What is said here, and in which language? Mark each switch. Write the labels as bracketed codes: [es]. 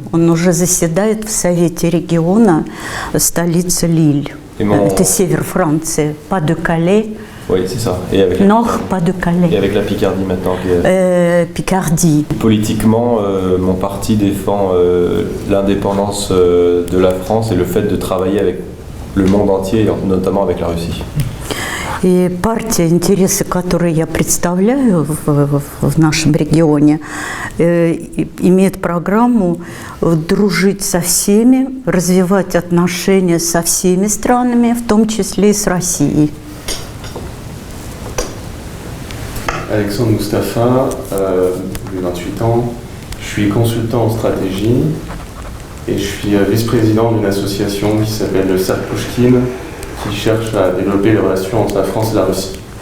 [ru] Он уже заседает в совете региона столицы Лиль. Это север Франции, Pas-de-Calais. [fr] Oui, c'est ça. Et avec Nord-Pas-de-Calais. Et avec la Picardie maintenant. Picardie. Politiquement, mon parti défend l'indépendance de la France et le fait de travailler avec le monde entier, notamment avec la Russie. [ru] И партия, интересы, которые я представляю в нашем регионе, имеет программу дружить со всеми, развивать отношения со всеми странами, в том числе и с Россией. [fr] Alexandre Moustapha, j'ai 28 ans, je suis consultant en stratégie et je suis vice-président d'une association qui s'appelle le Cercle Pouchkine, qui cherche à développer les relations entre la France et la Russie.